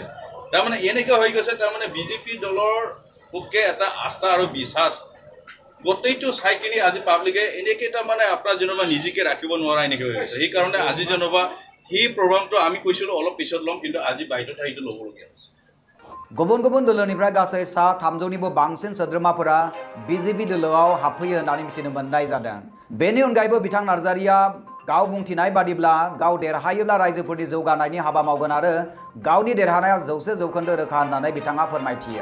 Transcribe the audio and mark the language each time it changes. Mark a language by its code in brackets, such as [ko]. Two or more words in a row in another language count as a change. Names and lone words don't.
[as] তাৰমানে এনেকৈ হৈ গৈছে, তাৰমানে বিজেপি দলৰ পক্ষে এটা আস্থা আৰু বিশ্বাস গোটেইটো চাই কিনি আজি পাব্লিকে এনেকৈ তাৰমানে আপোনাৰ যেনিবা নিজকে ৰাখিব নোৱাৰা এনেকৈ হৈ গৈছে। সেইকাৰণে আজি যেনিবা সেই প্ৰগ্ৰামটো আমি কৈছিলোঁ অলপ পিছত ল'ম, কিন্তু আজি বাহিৰত সেইটো ল'বলগীয়া হৈছে। [brx] गुबुन गुबुन दोलोनिफ्राय गासै सा 300निबो बांसिन सोद्रोमाफोरा बिजेपि दोलोआव हाबफैयो होननानै मिथिनो मोननाय जादों। बेनि अनगायैबो बिथां नार्जारीया गाव बुंथिनाय बादिब्ला गाव देरहायोब्ला रायजोफोरनि जौगानायनि हाबा मावगोन आरो गावनि देरहानाया 100% रोखा होननानै बिथाङा फोरमायथियो।